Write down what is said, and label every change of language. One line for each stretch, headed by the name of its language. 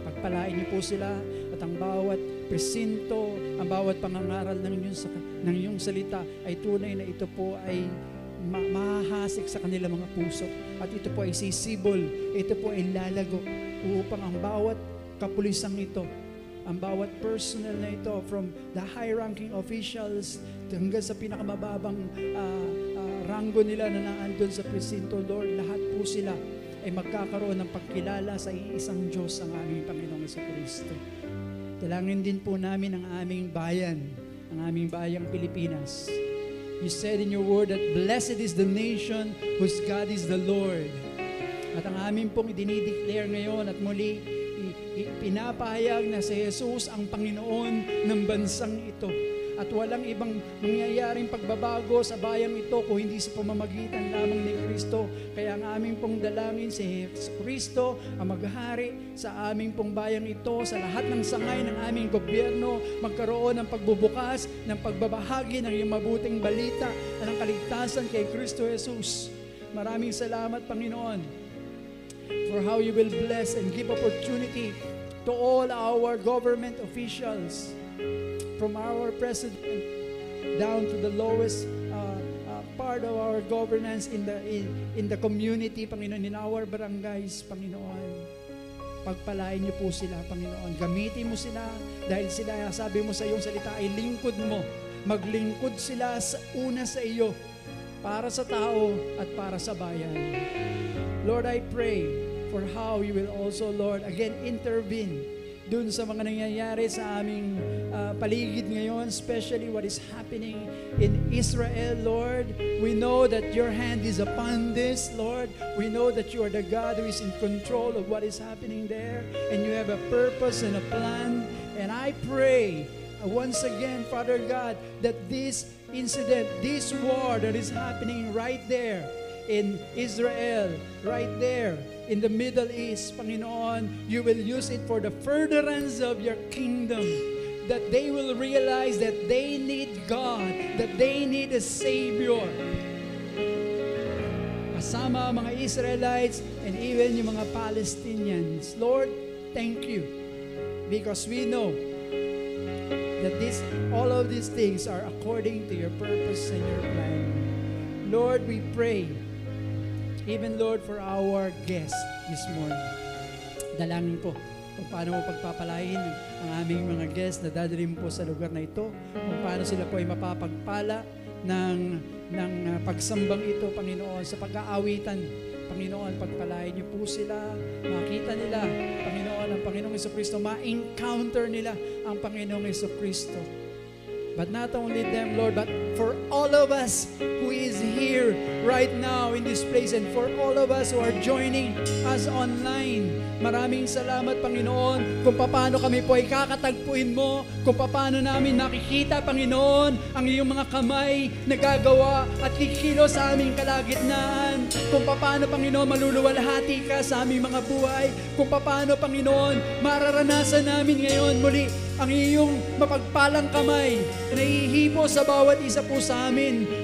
Filipino: Pagpalain niyo po sila at ang bawat presinto, ang bawat pangangaral ng iyong salita ay tunay na ito po ay mahahasik sa kanilang mga puso, at ito po ay sisibol, ito po ay lalago upang ang bawat kapulisang ito, ang bawat personnel na ito,
English: from the high-ranking officials
Filipino: hanggang sa pinakamababang ranggo nila na naandun sa presinto, Lord, lahat po sila ay magkakaroon ng pagkilala sa iisang Diyos, ang aming Panginoong Jesucristo. Dalangin din po namin ang aming bayan, ang aming bayang Pilipinas.
English: You said in your word that blessed is the nation whose God is the Lord.
Filipino: At ang aming pong idinideclare ngayon at muli, pinapahayag na si Jesus ang Panginoon ng bansang ito. At walang ibang mangyayaring pagbabago sa bayang ito kung hindi sa pamamagitan lamang ni Kristo. Kaya ang aming pong dalangin si Kristo ang maghari sa aming pong bayang ito, sa lahat ng sangay ng aming gobyerno, magkaroon ng pagbubukas, ng pagbabahagi ng iyong mabuting balita at ng kaligtasan kay Kristo Jesus. Maraming salamat,
English: Panginoon, for how you will bless and give opportunity to all our government officials, from our president down to the lowest part of our governance in the community, Panginoon, in our barangays, Panginoon.
Filipino: Pagpalain niyo po sila, Panginoon. Gamitin mo sila dahil sila, sabi mo sa iyong salita, ay lingkod mo. Maglingkod sila una sa iyo para sa tao at para sa bayan.
English: Lord, I pray for how you will also, Lord, again intervene
Filipino: dun sa mga nangyayari sa aming paligid ngayon,
English: especially what is happening in Israel, Lord. We know that your hand is upon this, Lord. We know that you are the God who is in control of what is happening there, and you have a purpose and a plan. And I pray once again, Father God, that this incident, this war that is happening right there in Israel, right there in the Middle East, Panginoon, you will use it for the furtherance of your kingdom, that they will realize that they need God, that they need a Savior.
Filipino: Kasama ang mga Israelites
English: and even
Filipino: yung mga Palestinians.
English: Lord, thank you, because we know that all of these things are according to your purpose and your plan. Lord, we pray, even, Lord, for our guests this morning.
Filipino: Dalangin ko kung paano mo pagpapalain ang aming mga guests na dadalhin po sa lugar na ito, kung paano sila po ay mapapagpala ng ng pagsambang ito, Panginoon, sa pag-aawitan. Panginoon, pagpalain niyo po sila, makita nila, Panginoon, ang Panginoong Jesucristo, ma-encounter nila ang Panginoong Jesucristo.
English: But not only them, Lord, but for all of us who is here right now in this place and for all of us who are joining us online.
Filipino: Maraming salamat, Panginoon, kung paano kami po ay kakatagpuin mo, kung paano namin nakikita, Panginoon, ang iyong mga kamay na gagawa at kikilos sa aming kalagitnaan, kung paano, Panginoon, maluluwalhati ka sa aming mga buhay, kung paano, Panginoon, mararanasan namin ngayon muli ang iyong mapagpalang kamay na ihipo sa bawat isa po sa amin.